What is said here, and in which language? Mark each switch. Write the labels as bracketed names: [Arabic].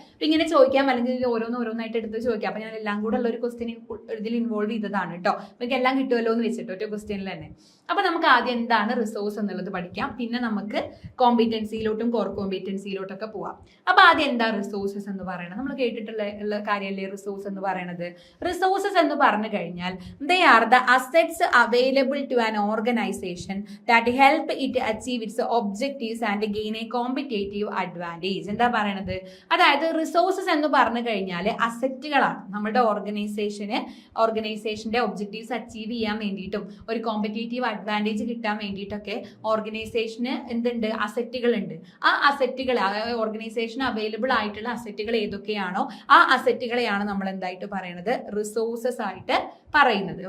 [Malayalam] അപ്പൊ ഇങ്ങനെ ചോദിക്കാം, അല്ലെങ്കിൽ ഓരോന്നായിട്ട് എടുത്ത് ചോദിക്കാം. അപ്പൊ ഞാൻ എല്ലാം കൂടെ ഉള്ള ഒരു ക്വസ്റ്റ്യൻ ഇതിൽ ഇൻവോൾവ് ചെയ്തതാണ് കേട്ടോ. നമുക്ക് എല്ലാം കിട്ടുമല്ലോ എന്ന് വെച്ചിട്ട് ഒറ്റ ക്വസ്റ്റ്യനിൽ തന്നെ. അപ്പൊ നമുക്ക് ആദ്യം എന്താണ് റിസോഴ്സ് എന്നുള്ളത് പഠിക്കാം, പിന്നെ നമുക്ക് കോമ്പീറ്റൻസിയിലോട്ടും കോർ കോമ്പീറ്റൻസിയിലോട്ടൊക്കെ പോവാം. അപ്പൊ ആദ്യം എന്താ റിസോഴ്സസ് എന്ന് പറയുന്നത്, നമ്മൾ കേട്ടിട്ടുള്ള കാര്യമല്ലേ റിസോഴ്സ് എന്ന് പറയുന്നത്. റിസോഴ്സസ് എന്ന് പറഞ്ഞു കഴിഞ്ഞാൽ [English] They are the assets available to an organization that help it achieve its objectives and gain a competitive advantage. [Malayalam] എന്താ പറയണത്, അതായത് റിസോഴ്സസ് എന്ന് പറഞ്ഞു കഴിഞ്ഞാൽ അസറ്റുകളാണ്. നമ്മുടെ ഓർഗനൈസേഷന്റെ ഒബ്ജക്റ്റീവ്സ് അച്ചീവ് ചെയ്യാൻ വേണ്ടിയിട്ടും ഒരു കോമ്പറ്റേറ്റീവ് അഡ്വാൻറ്റേജ് കിട്ടാൻ വേണ്ടിയിട്ടൊക്കെ ഓർഗനൈസേഷന് എന്തുണ്ട്, അസറ്റുകളുണ്ട്. ആ അസറ്റുകൾ, ഓർഗനൈസേഷൻ അവൈലബിൾ ആയിട്ടുള്ള അസറ്റുകൾ ഏതൊക്കെയാണോ ആ അസറ്റുകളെയാണ് നമ്മൾ എന്തായിട്ട് പറയുന്നത്, റിസോഴ്സസ് ആയിട്ട് പറയുന്നത്.